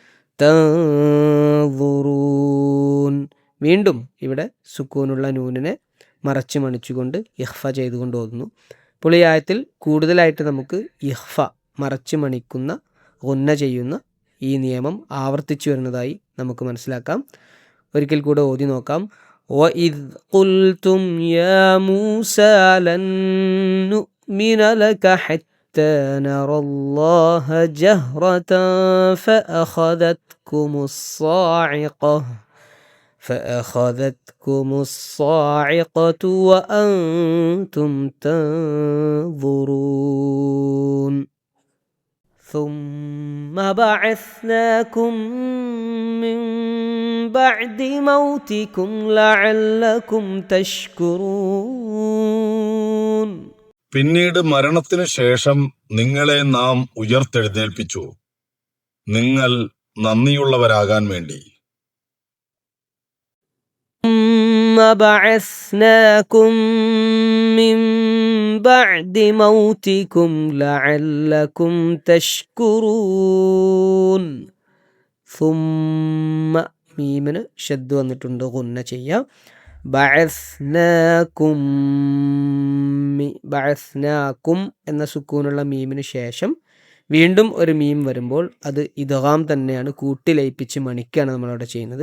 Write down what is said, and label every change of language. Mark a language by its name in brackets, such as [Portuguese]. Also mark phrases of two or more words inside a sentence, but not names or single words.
[Malayalam] തൻദുറൂൻ, വീണ്ടും ഇവിടെ സുക്കൂനുള്ള നൂനിനെ മറച്ച് മണിച്ചുകൊണ്ട് ഇഖ്ഫ ചെയ്തുകൊണ്ട് ഓതുന്നു. അപ്പോൾ ഈ ആയത്തിൽ കൂടുതലായിട്ട് നമുക്ക് ഇഖ്ഫ, മറച്ച് മണിക്കുന്ന, ഗുന്ന ചെയ്യുന്ന ഈ നിയമം ആവർത്തിച്ചു വരുന്നതായി നമുക്ക് മനസ്സിലാക്കാം. ഒരിക്കൽ കൂടെ ഓതി നോക്കാം. [Arabic] وَإِذْ قُلْتُمْ يَا مُوسَى لَن نُّؤْمِنَ لَكَ حَتَّى نَرَى اللَّهَ جَهْرَةً فَأَخَذَتْكُمُ الصَّاعِقَةُ وَأَنْتُمْ تَنظُرُونَ ثُمَّ بَعَثْنَاكُمْ مِنْ بَعْدِ مَوْتِكُمْ لَعَلَّكُمْ تَشْكُرُونَ. [Malayalam] പിന്നീട് മരണത്തിനു ശേഷം നിങ്ങളെ നാം ഉയർത്തെഴുന്നേൽപ്പിച്ചു, നിങ്ങൾ നന്ദിയുള്ളവരാകാൻ വേണ്ടി. [Arabic] ثُمَّ بَعَثْنَاكُمْ مِنْ بَعْدِ مَوْتِكُمْ لَعَلَّكُمْ تَشْكُرُونَ. ثُمَّ, [Malayalam] മീമിന് ഷദ്ദ് വന്നിട്ടുണ്ട്, ഗുന്ന ചെയ്യാം. ബഅസ്നാകും എന്ന സുക്കൂനുള്ള മീമിന് ശേഷം വീണ്ടും ഒരു മീം വരുമ്പോൾ അത് ഇദ്ഗാം തന്നെയാണ്, കൂട്ടിലയിപ്പിച്ച് മണിക്കാണ് നമ്മളവിടെ ചെയ്യുന്നത്.